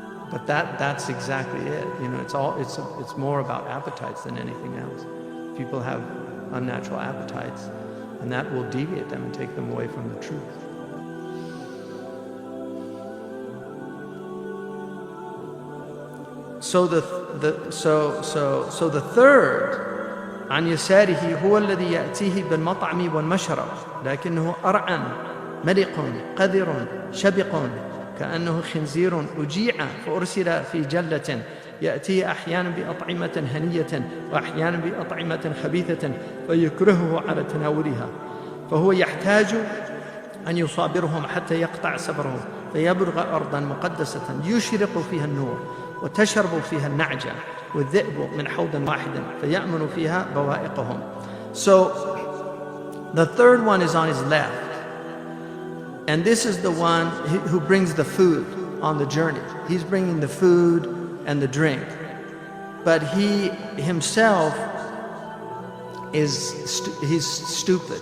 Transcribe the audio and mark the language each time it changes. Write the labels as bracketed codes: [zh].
[en] But that's exactly it. It's more about appetites than anything else. People have unnatural appetites, and that will deviate them and take them away from the truth. So the third, [ar] عن يساره هو الذي يأتيه بالمطعم والمشرب لكنه أرعن ملق قذر شبق كأنه خنزير أجيع فأرسل في جلة يأتيه أحيانا بأطعمة هنية وأحيانا بأطعمة خبيثة فيكرهه على تناولها، فهو يحتاج أن يصابرهم حتى يقطع صبرهم فيبلغ أرضا مقدسة يشرق فيها النور وتشرب فيها النعجة والذئب من حوض واحد فيأمن فيها بوائقهم. [en] So the third one is on his left, and this is the one who brings the food on the journey. He's bringing the food and the drink, but he himself he's stupid.